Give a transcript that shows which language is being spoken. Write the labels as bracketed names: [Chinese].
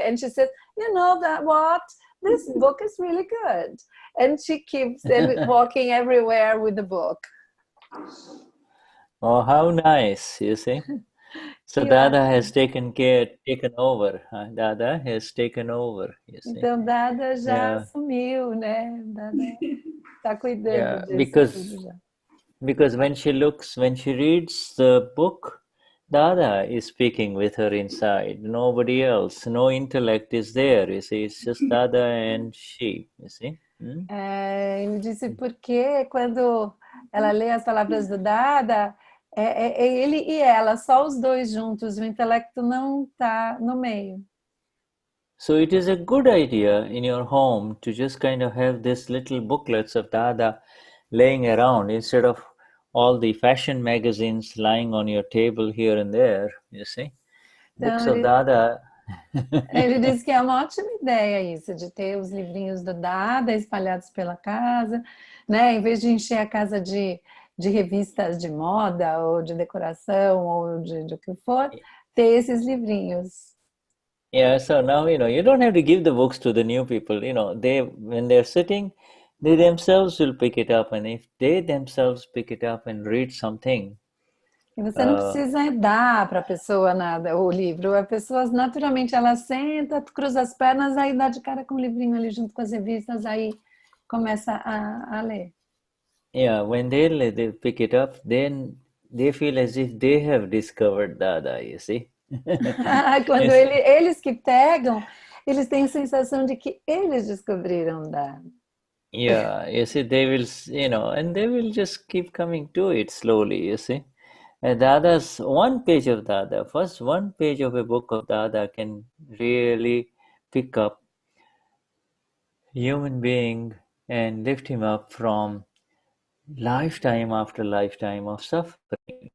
[English] And she says, you know that what? This book is really good. And she keeps walking everywhere with the book. Oh, how nice, you see. So Dada has taken over. Dada has taken over, you see. [Portuguese] Então Dada já assumiu, né? Dada está cuidando disso tudo já. [English] Because when she reads the book, Dada is speaking with her inside. Nobody else, no intellect is there, you see. It's just Dada and she, you see. [Portuguese] Ele disse porque quando ela lê as palavras do Dada, ele e ela, só os dois juntos, o intelecto não está no meio. [English] So it is a good idea in your home to just kind of have these little booklets of Dada laying around instead of all the fashion magazines lying on your table here and there, you see. Books of Dada. [Portuguese] Ele disse que é uma ótima ideia isso, de ter os livrinhos do Dada espalhados pela casa, né? Em vez de encher a casa de revistas de moda ou de decoração ou de o que for, ter esses livrinhos. [English] Yeah, so now, you don't have to give the books to the new people, when they're sitting, they themselves will pick it up, and if they themselves pick it up and read something. [Portuguese] E você não precisa dar para a pessoa nada, o livro. A pessoa, naturalmente, ela senta, cruza as pernas, aí dá de cara com o livrinho ali junto com as revistas, aí começa a ler. [English] Yeah, when they pick it up, then they feel as if they have discovered Dada, you see. [Portuguese] Quando eles que pegam, eles têm a sensação de que eles descobriram Dada. [English] Yeah, you see, they will, and they will just keep coming to it slowly, you see. Dada's one page of Dada, first one page of a book of Dada can really pick up human being and lift him up from lifetime after lifetime of suffering.